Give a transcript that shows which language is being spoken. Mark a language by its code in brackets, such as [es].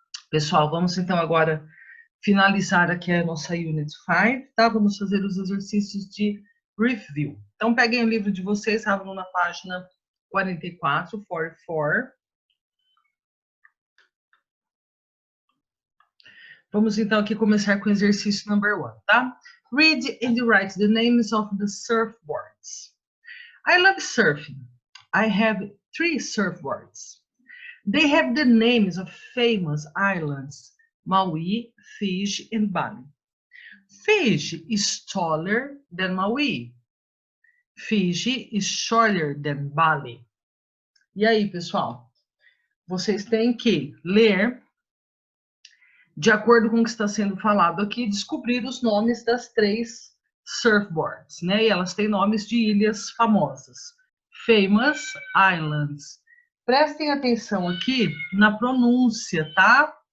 [pt] Pessoal, vamos então agora finalizar aqui a nossa Unit 5, tá? Vamos fazer os exercícios de review. Então, peguem o livro de vocês, abram na página 44, 44. Vamos então aqui começar com o exercício number 1, tá? [en] Read and write the names of the surfboards. I love surfing. I have 3 surfboards. They have the names of famous islands, Maui, Fiji, and Bali. Fiji is taller than Maui. Fiji is shorter than Bali. [pt] E aí, pessoal? Vocês têm que ler, de acordo com o que está sendo falado aqui, descobrir os nomes das 3 surfboards, né? E elas têm nomes de ilhas famosas. Famous Islands. Prestem atenção aqui na pronúncia, tá?